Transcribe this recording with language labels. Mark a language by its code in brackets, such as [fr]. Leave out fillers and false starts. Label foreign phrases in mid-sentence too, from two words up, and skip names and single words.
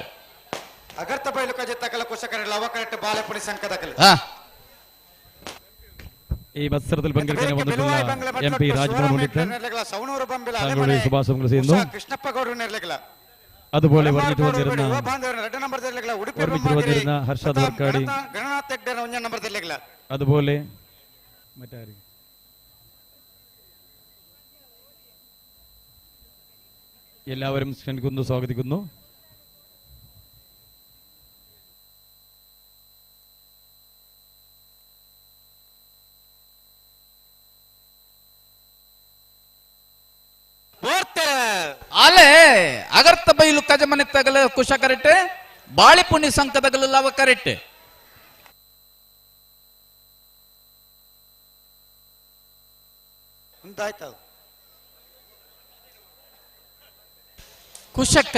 [tcy] ಅಗರ್ತ ಬೈಲು ಕಜ ತಕಲ ಕುಶಕರೆ ಲವ ಕರೆಕ್ಟ್ ಬಾಳೆಪುಣಿ ಸಂಕದಕಲೆ. [ml] ഈ മത്സരത്തിൽ ಪങ്കെടുക്കാൻ വന്നിട്ടുള്ള MP രാജ്മോഹൻ ഉണ്ണിത്താൻ താങ്കളുടെ ശുഭാശംസകൾ ചെയ്യുന്നു. [tcy] ಕೃಷ್ಣಪ್ಪ ಗೌಡರು ನೆರಲೆಗಲ [ml] അതുപോലെ പറഞ്ഞിട്ട് വന്നിരുന്ന ഹർഷാദ് വർക്കാടി, [tcy] ಗಣನಾಥ್ ಹೆಗ್ಡೆ ಒಂಜ ನಂಬರ್ ತೆರಲೆಗಲ, [ml] അതുപോലെ മറ്റാരും എല്ലാവരും ക്ഷണിക്കുന്നു, സ്വാഗതിക്കുന്നു. [tcy] ಅಲೆ ಅಗರ್ತ ಬೈಲು ಕಜಮನೆ ತಗಲ ಕುಶ ಕರೆಕ್ಟ್ ಬಾಳಿ ಪುಣ್ಯ ಸಂಕ ತಗಲ ಲವ ಕರೆಕ್ಟ್ ಕುಶ